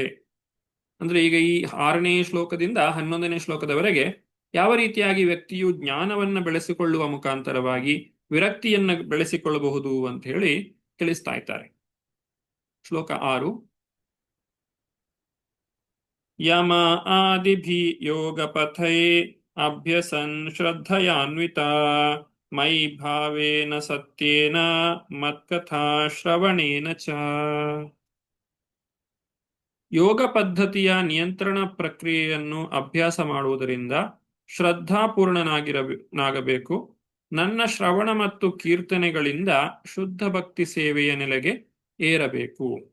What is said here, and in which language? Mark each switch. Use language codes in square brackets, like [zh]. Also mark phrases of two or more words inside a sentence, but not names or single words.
[kn] ಅಂದ್ರೆ ಈಗ ಈ 6ನೇ ಶ್ಲೋಕದಿಂದ 11ನೇ ಶ್ಲೋಕದವರೆಗೆ ಯಾವ ರೀತಿಯಾಗಿ ವ್ಯಕ್ತಿಯು ಜ್ಞಾನವನ್ನ ಬೆಳೆಸಿಕೊಳ್ಳುವ ಮುಖಾಂತರವಾಗಿ ವಿರಕ್ತಿಯನ್ನ ಬೆಳೆಸಿಕೊಳ್ಳಬಹುದು ಅಂತ ಹೇಳಿ ತಿಳಿಸ್ತಾ ಇದ್ದಾರೆ. [sa] ಶ್ಲೋಕ 6. ಯಮ ಆದಿಭಿ ಯೋಗ ಪಥೈ ಅಭ್ಯಸನ್ ಶ್ರದ್ಧಯಾನ್ವಿತ ಮೈ ಭಾವೇನ ಸತ್ಯೇನ ಮತ್ಕಥಾ ಶ್ರವಣೇನ ಚ. [kn] ಯೋಗ ಪದ್ಧತಿಯ ನಿಯಂತ್ರಣ ಪ್ರಕ್ರಿಯೆಯನ್ನು ಅಭ್ಯಾಸ ಮಾಡುವುದರಿಂದ ಶ್ರದ್ಧಾಪೂರ್ಣನಾಗಬೇಕು. ನನ್ನ ಶ್ರವಣ ಮತ್ತು ಕೀರ್ತನೆಗಳಿಂದ ಶುದ್ಧ ಭಕ್ತಿ ಸೇವೆಯ ನೆಲೆಗೆ ಏರಬೇಕು.